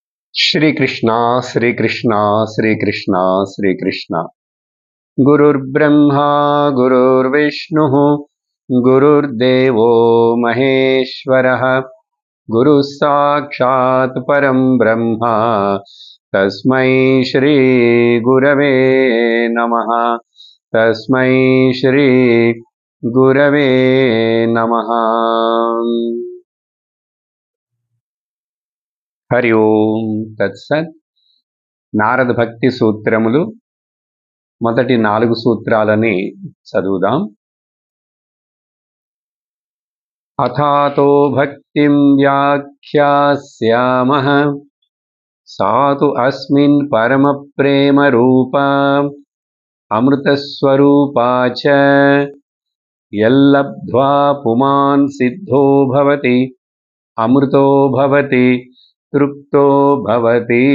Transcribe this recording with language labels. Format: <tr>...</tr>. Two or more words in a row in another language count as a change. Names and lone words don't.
<sa>श्रीकृष्ण श्रीकृष्ण श्रीकृष्ण श्रीकृष्ण गुरुर्ब्रह्मा गुरुर्विष्णुः गुरुर्देवो महेश्वरः गुरुः साक्षात् परं ब्रह्म तस्मै श्री गुरवे नमः तस्मै श्री गुरवे नमः। हरि ओम तत्सत्।</sa> <te>నారద భక్తి సూత్రములు మొదటి 4 సూత్రాలని చదువుదాం.</te> <sa>అథాతో భక్తిం వ్యాఖ్యాస్యామః సాతు అస్మిన్ పరమ ప్రేమ రూపా అమృత స్వరూపా చ యల్లబ్ధ్వా పుమాన్ సిద్ధో భవతి అమృతో భవతి తృప్తో భవతి.</sa>